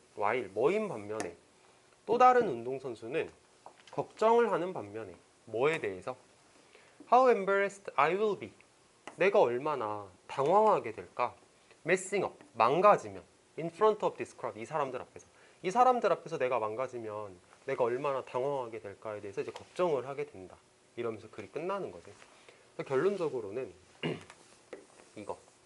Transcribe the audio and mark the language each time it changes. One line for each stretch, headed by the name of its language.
Korean: 뭐인 반면에 또 다른 운동선수는 걱정을 하는 반면에 뭐에 대해서?
English: How embarrassed I will be.
Korean: 내가 얼마나 당황하게 될까?
English: Messing up.
Korean: 망가지면.
English: In front of this crowd.
Korean: 이 사람들 앞에서 내가 망가지면 내가 얼마나 당황하게 될까에 대해서 이제 걱정을 하게 된다. 이러면서 글이 끝나는 거지. 결론적으로는 이거.